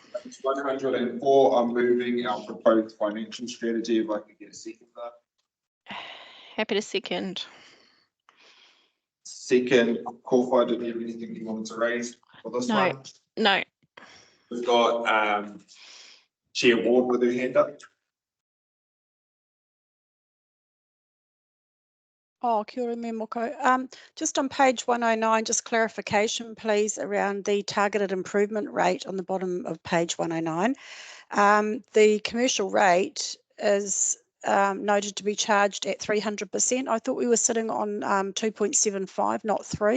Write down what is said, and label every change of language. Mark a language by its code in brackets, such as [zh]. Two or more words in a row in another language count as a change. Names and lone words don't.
[en] Page 104, I'm moving our proposed financial strategy. If I could get a second there. Happy to second. Second, Corfai, did you have anything you wanted to raise for this No. one? No, We've got Chair Ward with her hand up. [mi] Oh, kia ora me moko. [en] Just on page 109, just clarification, please, around the targeted improvement rate on the bottom of page 109. The commercial rate is noted to be charged at 300%. I thought we were sitting on 2.75, not 3.